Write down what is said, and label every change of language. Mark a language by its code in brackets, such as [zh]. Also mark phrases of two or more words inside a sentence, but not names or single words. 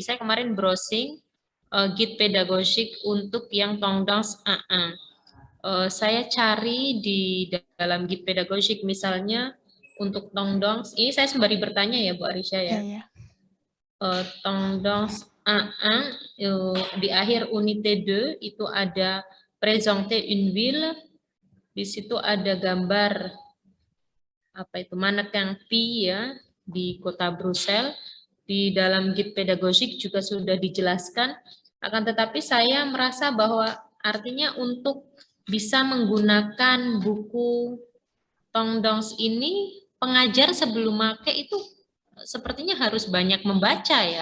[id] Saya kemarin browsing [fr] guide pedagogik [id] untuk yang Tongdans A1. Saya cari di dalam [fr] guide pedagogik [id] misalnya untuk Tongdans, ini saya sembari bertanya ya Bu Arisha ya. Iya. Tongdans A1 di akhir unité 2 itu ada [fr] présenter une ville. [id] Di situ ada gambar apa itu mannequin Pi ya di kota Brussels. Di dalam [fr] guide pedagogik [id] juga sudah dijelaskan. Akan tetapi saya merasa bahwa artinya untuk bisa menggunakan buku Tongdans ini, pengajar sebelum make itu sepertinya harus banyak membaca ya.